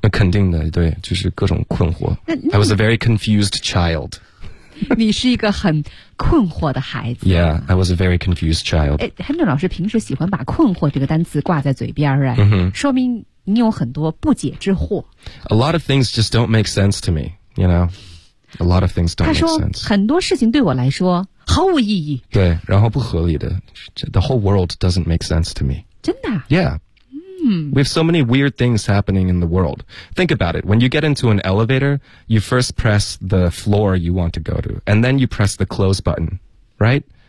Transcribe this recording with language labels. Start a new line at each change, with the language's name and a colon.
Chinese: 那肯定的，对，就是各种困惑。
English: I was a very confused child。
Chinese: 你是一个很困惑的孩子。
English: Yeah, I was a very confused child。
Chinese: Henry 老师平时喜欢把困惑这个单词挂在嘴边儿，说明你有很多不解之惑。
English: A lot of things just don't make sense to me, you know? A lot of things don't make sense.
Chinese: 他说很多事情对我来说毫无意义。对，然后不合理的。
English: The whole world doesn't make sense to me.
Chinese: 真的？
English: Yeah. We have so many weird things happening in the world. Think about it. When you get into an elevator, you first press the floor you want to go to, and then you press the close button, right?